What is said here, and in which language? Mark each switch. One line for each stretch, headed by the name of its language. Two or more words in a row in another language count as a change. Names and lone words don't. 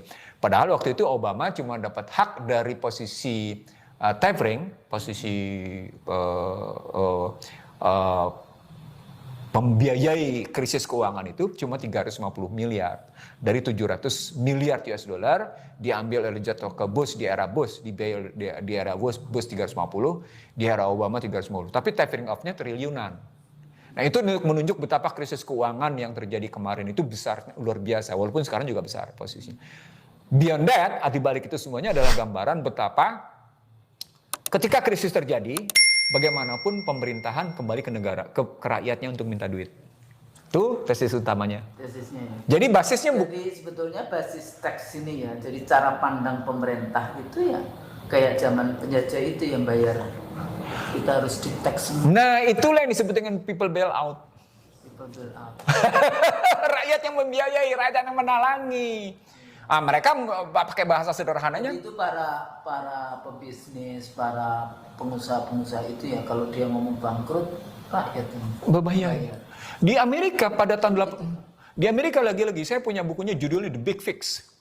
Indonesian: Padahal waktu itu Obama cuma dapat hak dari posisi tapering, posisi membiayai krisis keuangan itu cuma 350 miliar. Dari 700 miliar
English: US dollar
Indonesian: diambil oleh jatuh ke Bush di era Bush, di era Bush 350, di era Obama 350. Tapi
English: tapering off-
Indonesian: nya triliunan. Nah itu menunjuk betapa krisis keuangan yang terjadi kemarin itu besar, luar biasa. Walaupun sekarang juga besar posisinya.
English: Beyond that,
Indonesian: di balik itu semuanya adalah gambaran betapa ketika krisis terjadi, bagaimanapun pemerintahan kembali ke negara, ke rakyatnya untuk minta duit. Itu tesis utamanya. Tesisnya ya. Jadi basisnya jadi sebetulnya basis teks ini ya. Jadi cara pandang pemerintah itu ya kayak zaman penjajah itu yang bayar. Kita harus di teks. Nah, itulah yang disebut dengan
English: people bailout. People bailout.
Indonesian: Rakyat yang membiayai, rakyat yang menalangi. Mereka pakai bahasa sederhananya. Itu para pebisnis, para pengusaha-pengusaha itu ya kalau dia ngomong bangkrut, rakyat yang berbahaya. Di Amerika pada tahun di Amerika lagi-lagi saya punya bukunya judulnya The Big Fix.